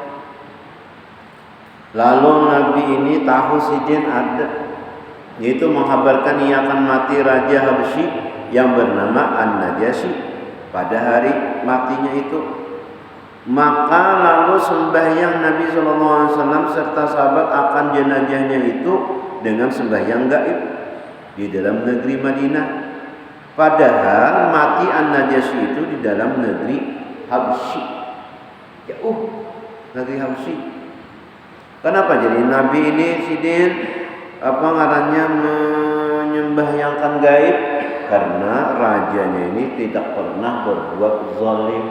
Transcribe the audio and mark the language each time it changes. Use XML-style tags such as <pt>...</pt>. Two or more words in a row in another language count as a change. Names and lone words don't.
<ms>Lalu Nabi ini tahu Sidin ada, yaitu menghabarkan ia akan mati Raja Habsyi yang bernama An-Najasyi pada hari matinya itu. Maka lalu sembahyang Nabi SAW serta sahabat akan jenazahnya itu dengan sembahyang gaib di dalam negeri Madinah. Padahal mati An-Najasyi itu di dalam negeri Habsyi. Jauh negeri Habsyi.</ms> <bjn>Kenapa jadi Nabi ini Sidin apa ngarannya menyembahyangkan gaib?</bjn> <id>karena rajanya ini tidak pernah berbuat zalim.</id>